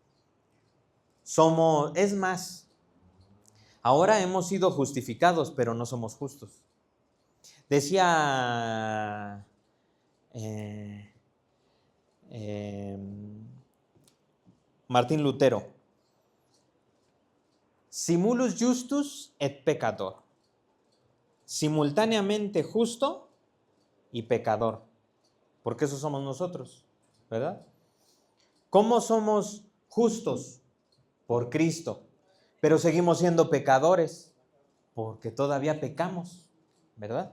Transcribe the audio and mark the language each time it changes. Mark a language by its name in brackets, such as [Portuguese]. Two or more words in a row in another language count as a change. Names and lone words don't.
[Spanish] Es más, ahora hemos sido justificados, pero no somos justos. Decía Martín Lutero: [Latin] simulus justus et peccator. [Spanish] Simultáneamente justo y pecador. Porque eso somos nosotros, ¿verdad? ¿Cómo somos justos? Por Cristo. Pero seguimos siendo pecadores porque todavía pecamos, ¿verdad?